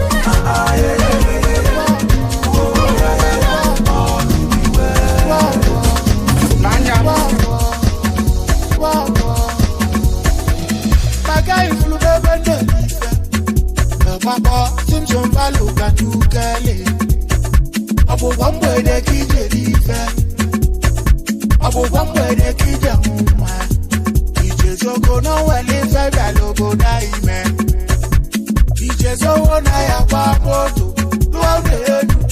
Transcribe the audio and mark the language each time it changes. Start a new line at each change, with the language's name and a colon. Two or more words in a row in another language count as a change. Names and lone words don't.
English: Ah, ah, yeah, yeah, yeah, yeah, yeah. Oh, yeah, yeah, yeah, yeah. All will be well. Nanya. My guy, if you never know, Papa, Simpson, Balo, Katu, Kale.
Igbo: Ọ bụ kwa mgbede ka ije n'ife. Ọ bụ kwa mgbede ka ije nwa. Ije zogo na o nwere ife bịara obodo anyị mee. Ije zogo na ya gba moto, lụọ ụlọ elu.